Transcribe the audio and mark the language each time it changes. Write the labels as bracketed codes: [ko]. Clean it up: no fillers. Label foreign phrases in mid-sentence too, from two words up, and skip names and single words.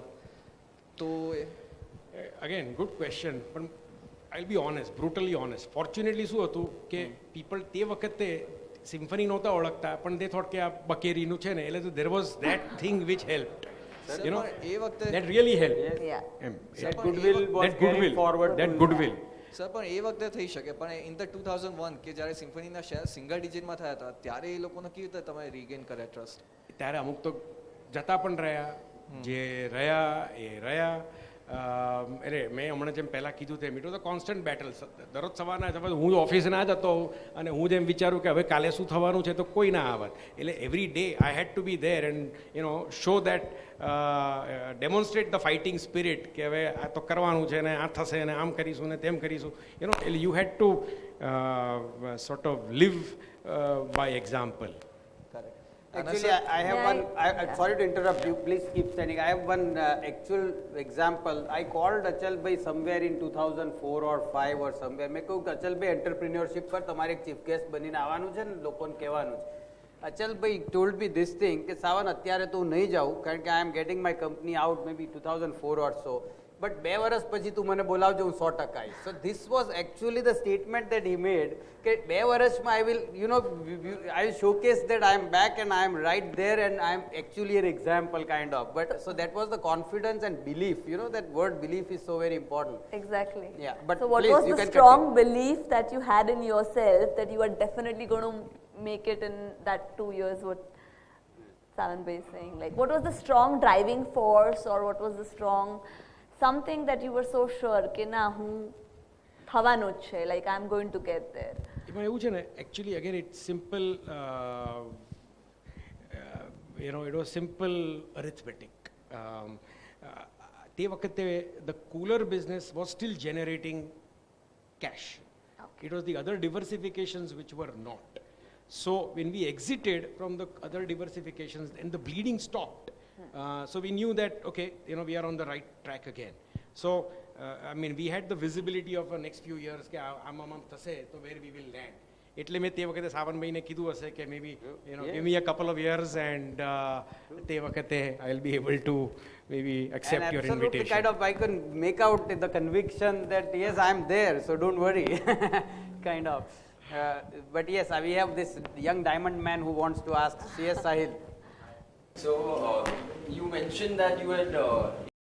[gu] તો [en] again good question [gu] પણ [en] I be honest brutally honest fortunately [gu] શું હતું કે પીપલ તે વખતે સિમ્ફની નહોતા ઓળખતા પણ તે થોટ કે આ બકેરીનું છે ને એટલે [en] there was that thing which helped [gu] એ વખતે [en] that really helped That goodwill was carried forward. that goodwill [gu] સર પણ એ વખતે થઈ શકે પણ [en] in the 2001 [gu] કે જ્યારે સિમ્ફનીના શેર સિંગલ ડિજિટમાં થયા હતા ત્યારે એ લોકોને કેવી રીતે તમે રીગેન કર્યા ટ્રસ્ટ? ત્યારે અમુક તો જતા પણ રહ્યા જે રહ્યા એ રહ્યા એટલે મેં હમણાં જેમ પહેલાં કીધું તેમ [en] it was a constant battle. [gu] દરરોજ સવારના હું ઓફિસ ના જતો અને હું જેમ વિચારું કે હવે કાલે શું થવાનું છે તો કોઈ ના આવત એટલે [en] every day I had to be there and show that demonstrate the fighting spirit [gu] કે હવે આ તો કરવાનું છે ને આ થશે ને આમ કરીશું ને તેમ કરીશું એટલે [en] you had to sort of leave by example. Actually, I have one. Sorry to interrupt you. Please keep standing. I have one actual example. I called Achal bhai somewhere in 2004 or 5 or somewhere. [gu] મેં કહ્યું કે અચલ ભાઈ એન્ટરપ્રિન્યોરશિપ પર તમારે એક ચીફ ગેસ્ટ બનીને આવવાનું છે ને લોકોને કહેવાનું છે. [en] અચલ ભાઈ told me this thing [gu] કે સાવન અત્યારે તો હું નહીં જાઉં કારણ કે [en] I am getting my company out maybe 2004 or so. [gu] But 2 વર્ષ પછી તું મને બોલાવજો હું 100% આવીશ. [en] So this was actually the statement that he made [gu] કે 2 વર્ષમાં [en] I will I will showcase that I am back and I am right there and I am actually an example kind of. But so that was the confidence and belief. That word belief is so very important. Exactly. Yeah. But so what please, was you the can strong continue. belief that you had in yourself that you are definitely going to make it in that 2 years? What Savan Bhai is saying, like what was the strong driving force or what was the strong something that you were so sure [gu] કે ના હું થવાનું જ છે [en] like I'm going to get there? [gu] એમાં એવું છે ને [en] actually again it's simple it was simple arithmetic. [gu] તે વખતે [en] the cooler business was still generating cash. It was the other diversifications which were not. So when we exited from the other diversifications, then the bleeding stopped. So we knew that, okay, we are on the right track again. So, we had the visibility of the next few years, [gu] કે આમ થશે તો [en] where we will land. [gu] એટલે મેં તે વખતે સાવનભાઈને કીધું હશે કે [en] maybe, give me a couple of years and [gu] તે વખતે [en] I'll be able to maybe accept and your absolutely invitation. kind of I can make out the conviction that yes, I'm there, so don't worry. Kind of. But yes, we have this young diamond man who wants to ask. Yes, Sahil. So you mentioned that you had